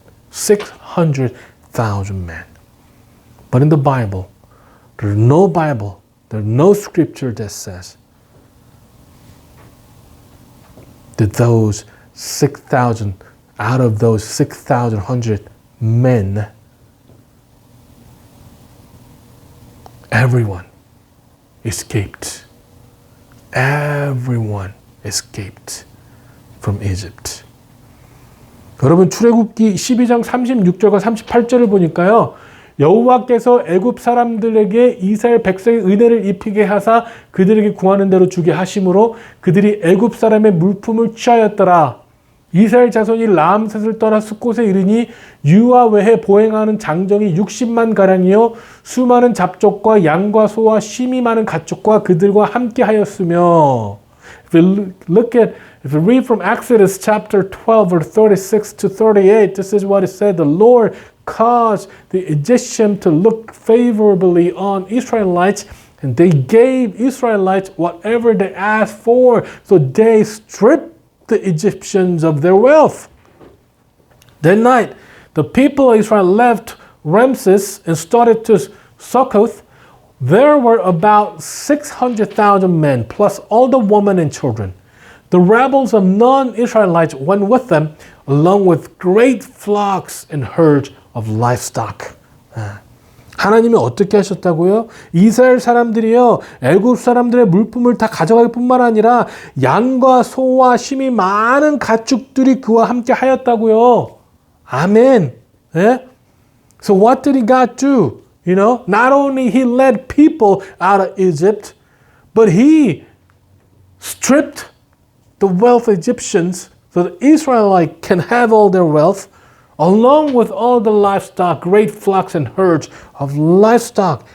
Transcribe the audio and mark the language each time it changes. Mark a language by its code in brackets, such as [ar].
[en] 600,000 men. But in the Bible, there's no scripture that says that those 6,000, out of those 6,100 men, everyone escaped. Everyone escaped from Egypt. [ko] 여러분 출애굽기 12장 36절과 38절을 보니까요. 여호와께서 애굽 사람들에게 이스라엘 백성의 은혜를 입히게 하사 그들에게 구하는 대로 주게 하심으로 그들이 애굽 사람의 물품을 취하였더라. 이스라엘 자손이 라암셋을 떠나 숫곳에 이르니 유아 외에 보행하는 장정이 60만 가량이요 수많은 잡족과 양과 소와 심이 많은 가축과 그들과 함께 하였으며. [en] If you read from Exodus chapter 12 verse 36 to 38, this is what it said. The Lord caused the Egyptians to look favorably on Israelites, and they gave Israelites whatever they asked for. So they stripped the Egyptians of their wealth. That night, the people of Israel left Ramses and started to Succoth. There were about 600,000 men, plus all the women and children. The rebels of non-Israelites went with them, along with great flocks and herds of livestock. [ko] 하나님이 어떻게 하셨다고요? 이스라엘 사람들이요, 애굽 사람들의 물품을 다 가져갈 뿐만 아니라 양과 소와 심이 많은 가축들이 그와 함께 하였다고요. 아멘. 예? [en] So what did God do? Not only he led people out of Egypt, but he stripped the wealth of Egyptians so that Israelites can have all their wealth, along with all the livestock, great flocks and herds of livestock.